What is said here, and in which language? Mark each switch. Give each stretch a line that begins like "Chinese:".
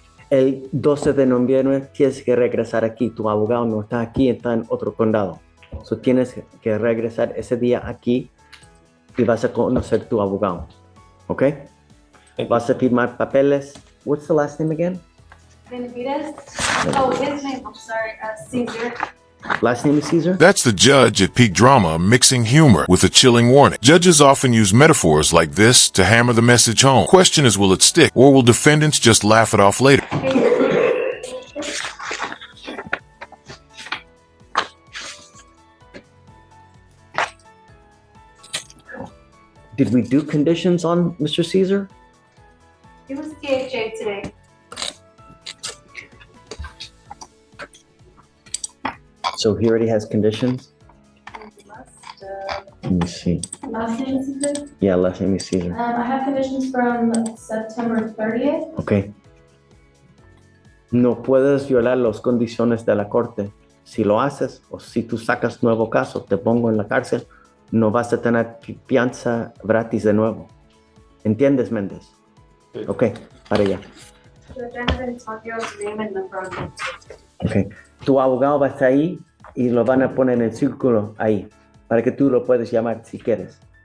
Spanish: El 12 de noviembre tienes que regresar aquí. Tu abogado no está aquí, está en otro condado. So tienes que regresar ese día aquí y vas a conocer tu abogado. ¿Ok? Vas a firmar papeles.
English: What's the last name again? Benavides. Oh, his name, I'm sorry, Caesar. Last name is Caesar? That's the judge at Peak Drama mixing humor with a chilling warning. Judges often use metaphors like this to hammer the message home. Question is, will it stick, or will defendants just laugh it off later? Did we do conditions on Mr. Caesar? He was DHA today. So he already has conditions? Let me see. Last name is Caesar. Yeah, last name is Caesar. I have conditions from September 30th. Ok.
Spanish: No puedes violar las condiciones de la corte. Si lo haces o si tú sacas nuevo caso, te pongo en la cárcel, no vas a tener fianza gratis de nuevo. ¿Entiendes, Méndez? Ok, para allá.
English: Judge, I haven't talked your name and number on it. Ok.
Spanish: Tu abogado va a estar ahí y lo van a poner en el círculo ahí para que tú lo puedes llamar si quieres.